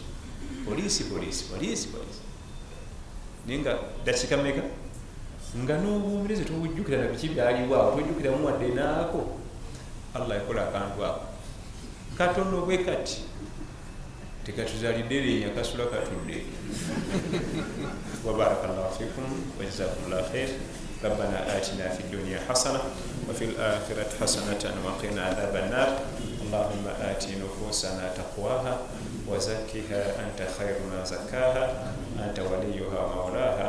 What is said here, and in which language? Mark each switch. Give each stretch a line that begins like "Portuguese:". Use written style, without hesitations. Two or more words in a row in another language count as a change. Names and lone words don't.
Ganda: Poliisi ninga dakiika mmeka nga n'obwomereze tobujjukira na biki byaliwo tojjukiramu wadde naako. Allah yakola akantu ako katono bwe kati tekatuzalidde leenya kasula katudde.
Arabic: وبارك الله فيكم وجزاكم الله خيرا. ربنا آتنا في الدنيا حسنة وفي الآخرة حسنة وقنا عذاب النار. اللهم آت نفوسنا تقواها وزكها أنت خير ما زكاها أنت وليها ومولاها.